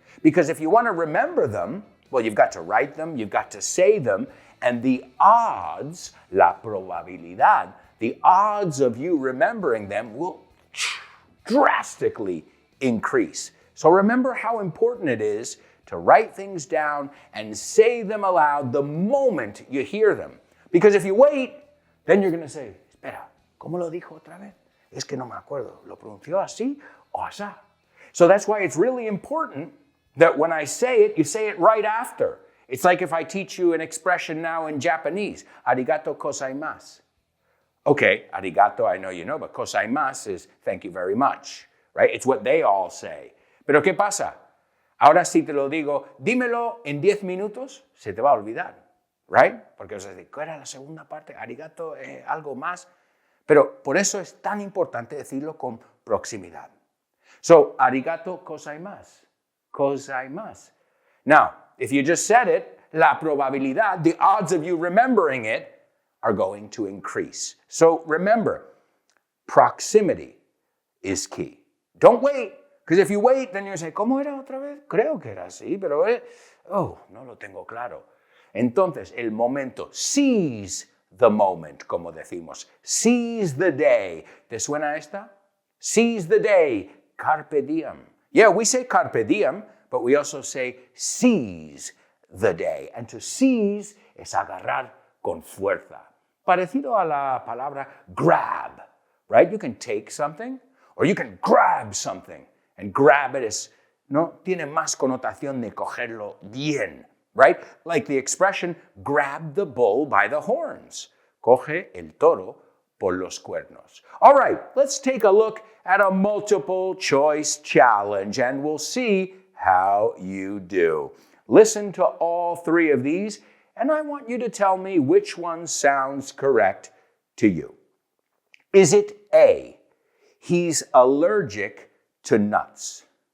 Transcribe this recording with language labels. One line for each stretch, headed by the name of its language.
English: Because if you want to remember them, well, you've got to write them, you've got to say them, and the odds,
Spanish: la probabilidad,
English: the odds of you remembering them will drastically increase. So remember how important it is to write things down and say them aloud the moment you hear them. Because if you wait, then you're going to say,
Spanish: espera, ¿cómo lo dijo otra vez? Es que no me acuerdo. ¿Lo pronunció así o asá?
English: So that's why it's really important that when I say it, you say it right after. It's like if I teach you an expression now in Japanese,
Japanese: arigato gozaimasu.
English: Okay, arigato, I know you know, but gozaimasu is thank you very much. Right? It's what they all say.
Spanish: Pero ¿qué pasa? Ahora si te lo digo, dímelo en 10 minutos, se te va a olvidar.
English: Right?
Spanish: Porque vas a decir, ¿cuál era la segunda parte? Arigato, algo más. Pero por eso es tan importante decirlo con proximidad.
Japanese: So, arigato gozaimasu. Gozaimasu.
English: Now, if you just said it,
Spanish: la probabilidad,
English: the odds of you remembering it are going to increase. So remember, proximity is key. Don't wait, because if you wait, then you say,
Spanish: ¿cómo era otra vez? Creo que era así, pero no lo tengo claro. Entonces, el momento,
English: seize the moment,
Spanish: como decimos.
English: Seize the day.
Spanish: ¿Te suena esta?
English: Seize the day, carpe diem. Yeah, we say carpe diem, but we also say seize the day. And to seize
Spanish: es agarrar con fuerza. Parecido a la palabra
English: grab, right? You can take something, or you can grab something, and grab it is,
Spanish: no, tiene más connotación de cogerlo bien,
English: right? Like the expression, grab the bull by the horns.
Spanish: Coge el toro por los cuernos.
English: All right, let's take a look at a multiple choice challenge, and we'll see how you do. Listen to all three of these, and I want you to tell me which one sounds correct to you. Is it A, he's allergic to nuts?